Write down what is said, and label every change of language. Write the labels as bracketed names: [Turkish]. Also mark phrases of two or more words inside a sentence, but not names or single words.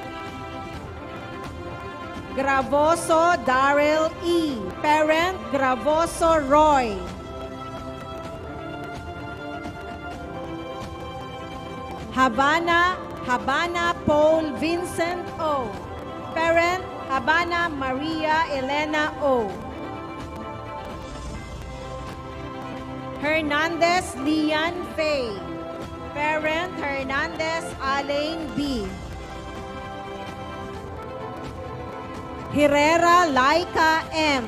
[English] Gravoso Daryl E. Parent, Gravoso Roy. Habana Paul Vincent O. Parent, Habana Maria Elena O. Hernandez Lian Faye. Parent, Hernandez Alain B. Herrera Laika M.